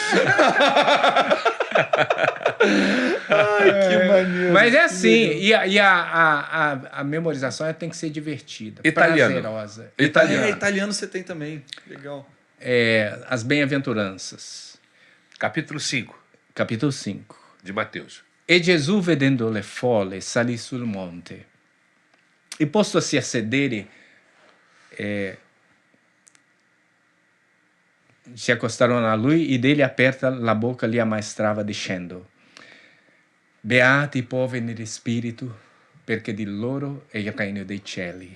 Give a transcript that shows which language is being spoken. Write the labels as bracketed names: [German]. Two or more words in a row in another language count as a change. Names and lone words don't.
[Portuguese] Ai, que maneiro. Mas é assim, e a memorização tem que ser divertida, italiano. prazerosa. Italiano você tem também. Legal. As bem-aventuranças. Capítulo 5. Capítulo 5. De Mateus. [Italian] E Gesù, vedendo le folle, salì sul monte. E postosi a sedere, si accostarono a lui e degli aperta la bocca li ammaestrava dicendo: Beati i poveri di spirito, perché di loro è il regno dei cieli.